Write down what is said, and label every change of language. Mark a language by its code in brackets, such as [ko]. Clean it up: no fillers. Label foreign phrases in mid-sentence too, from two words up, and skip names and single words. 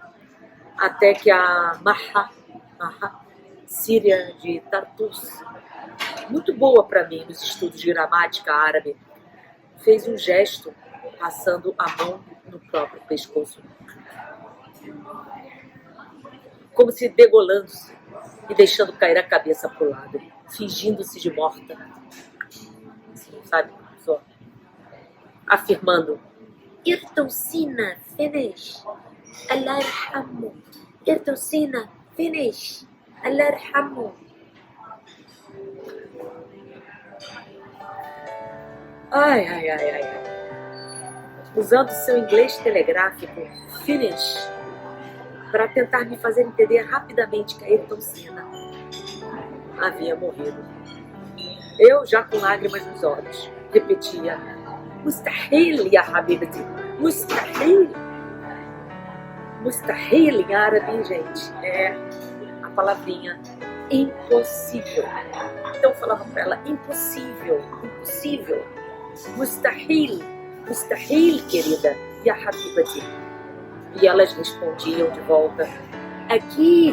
[pt] Até que a Maha, síria de Tartus, muito boa para mim nos estudos de gramática árabe, fez um gesto passando a mão no próprio pescoço, como se degolando-se e deixando cair a cabeça para o lado, fingindo-se de morta, sabe? Só afirmando: [ar] Irtosina, finish, الله يرحمه. Irtosina, finish, الله يرحمه. [pt] Ai. Usando seu inglês telegráfico, finish, para tentar me fazer entender rapidamente que a Ayrton Senna havia morrido. Eu, já com lágrimas nos olhos, repetia: [ar] مستحيل، يا حبيبتي، مستحيل. [pt] Mustahil em árabe, gente, é a palavrinha impossível. Então eu falava para ela: impossível, impossível. [ar] مستحيل، مستحيل, querida, يا حبيبتي. [pt] E elas respondiam de volta: Akid.